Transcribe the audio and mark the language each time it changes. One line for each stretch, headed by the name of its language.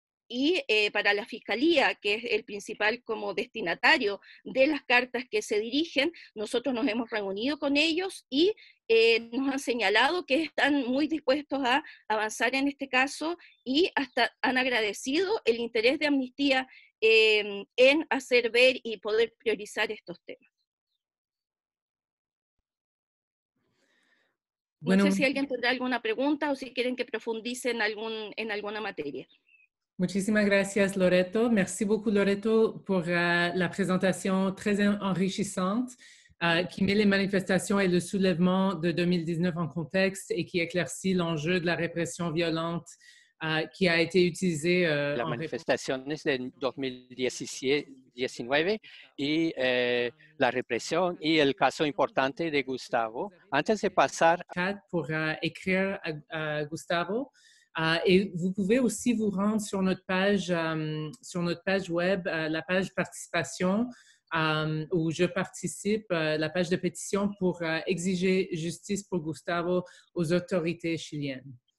Spanish: Y para la Fiscalía, que es el principal como destinatario de las cartas que se dirigen, nosotros nos hemos reunido con ellos y nos han señalado que están muy dispuestos a avanzar en este caso, y hasta han agradecido el interés de Amnistía en hacer ver y poder priorizar estos temas. Bueno, no sé si alguien tendrá alguna pregunta o si quieren que profundice en alguna materia. Muchísimas gracias,
French: Loreto. Merci beaucoup, Loreto, pour la présentation très enrichissante. qui met les manifestations et le soulèvement de 2019 en contexte et qui éclaircit l'enjeu de la répression violente qui a été utilisée
Spanish: las manifestaciones de 2019 y la represión y el caso importante de Gustavo. Antes de pasar
French: pour écrire à Gustavo. Et vous pouvez aussi vous rendre sur notre page web, la page participation, où je participe, la page de pétition pour exiger justice pour Gustavo aux autorités chiliennes.